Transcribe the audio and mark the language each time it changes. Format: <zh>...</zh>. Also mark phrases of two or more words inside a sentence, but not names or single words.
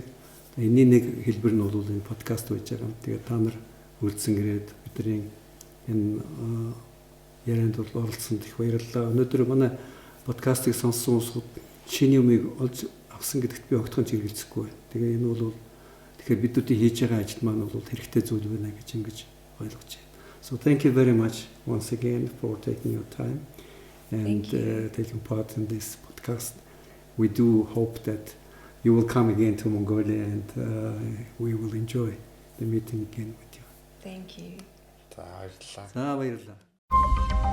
<mn>Энэний нэг хэлбэр нь бол энэ подкаст байж байгаа юм. Тэгээд та нар үрдсэн ирээд бидний энэ ярианд бол оролцсонд их баярлалаа. Өнөөдөр манай подкастыг сонссон хүмүүс шинэ юмыг олж авсан гэдэгт би огтхон чиглэлцэхгүй байна. Тэгээ энэ бол тэгэхээр бидүүдийн хийж байгаа ажил маань бол хэрэгтэй зүйл байна гэж ингэж ойлгож байна.</mn> <en>So thank you very much once again for taking your time and taking part in this podcast. We do hope that you will come again to Mongolia and we will enjoy the meeting again with you. Thank you.</en> <mn>За баярлалаа. За баярлалаа.</mn>